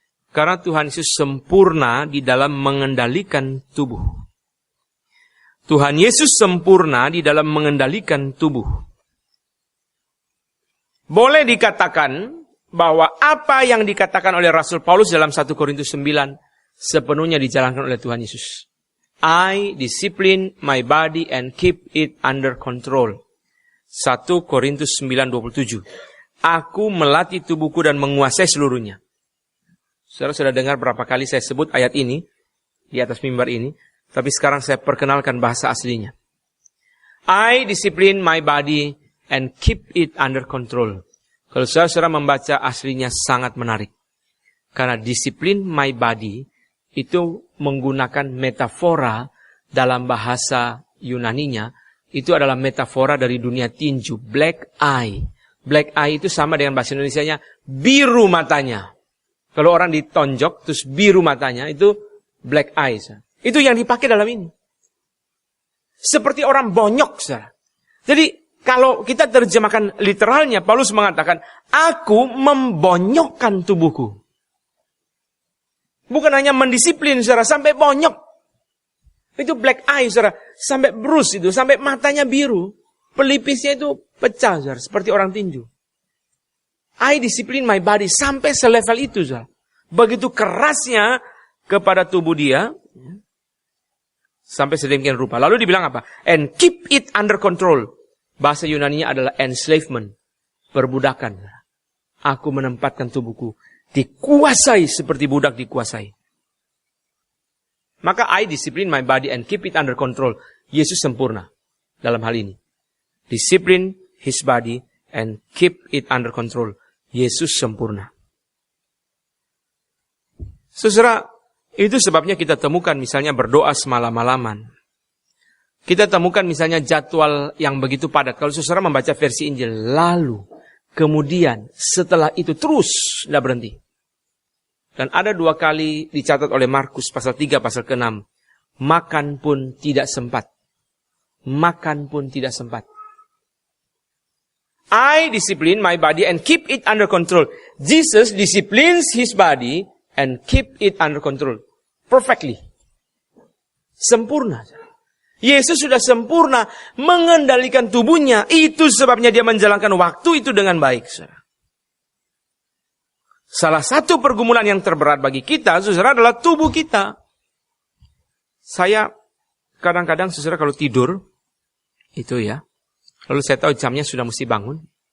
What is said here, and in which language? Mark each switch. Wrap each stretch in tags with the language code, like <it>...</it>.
<id>Karena Tuhan Yesus sempurna di dalam mengendalikan tubuh. Tuhan Yesus sempurna di dalam mengendalikan tubuh. Boleh dikatakan bahwa apa yang dikatakan oleh Rasul Paulus dalam 1 Korintus 9 sepenuhnya dijalankan oleh Tuhan Yesus.</id> <en>I discipline my body and keep it under control.</en> <id>1 Korintus 9:27. Aku melatih tubuhku dan menguasai seluruhnya. Saudara sudah dengar berapa kali saya sebut ayat ini di atas mimbar ini, tapi sekarang saya perkenalkan bahasa aslinya.</id> <en>I discipline my body and keep it under control.</en> <id>Kalau saudara membaca aslinya sangat menarik. Karena disiplin</id> <en>my body</en> <id>itu menggunakan metafora dalam bahasa Yunaninya. Itu adalah metafora dari dunia tinju.</id> <en>Black eye. Black eye</en> <id>itu sama dengan bahasa Indonesianya biru matanya. Kalau orang ditonjok terus biru matanya itu</id> <en>black eye.</en> <id>Itu yang dipakai dalam ini. Seperti orang bonyok. Jadi kalau kita terjemahkan literalnya, Paulus mengatakan, aku membonyokkan tubuhku. Bukan hanya mendisiplin, saudara, sampai bonyok. Itu</id> <en>black eye,</en> <id>saudara. Sampai bruise itu, sampai matanya biru. Pelipisnya itu pecah, saudara. Seperti orang tinju.</id> <en>I discipline my body.</en> <id>Sampai selevel itu, saudara. Begitu kerasnya kepada tubuh dia. Sampai sedemikian rupa. Lalu dibilang apa?</id> <en>And keep it under control.</en> <id>Bahasa Yunaninya adalah enslavement. Perbudakan. Aku menempatkan tubuhku dikuasai seperti budak dikuasai. Maka</id> <en>I discipline my body and keep it under control.</en> <id>Yesus sempurna dalam hal ini.</id> <en>Discipline his body and keep it under control.</en> <id>Yesus sempurna. Saudara, itu sebabnya kita temukan misalnya berdoa semalam-malaman. Kita temukan misalnya jadwal yang begitu padat. Kalau saudara membaca versi Injil, lalu, kemudian, setelah itu terus, tidak berhenti. Dan ada 2 kali dicatat oleh Markus pasal 3, pasal ke-6. Makan pun tidak sempat. Makan pun tidak sempat.</id> <en>I discipline my body and keep it under control. Jesus disciplines his body and keep it under control. Perfectly.</en> <id>Sempurna. Yesus sudah sempurna mengendalikan tubuhnya. Itu sebabnya dia menjalankan waktu itu dengan baik. Salah satu pergumulan yang terberat bagi kita, saudara, adalah tubuh kita. Saya kadang-kadang, saudara, kalau tidur, itu ya, lalu saya tahu jamnya sudah mesti bangun.</id>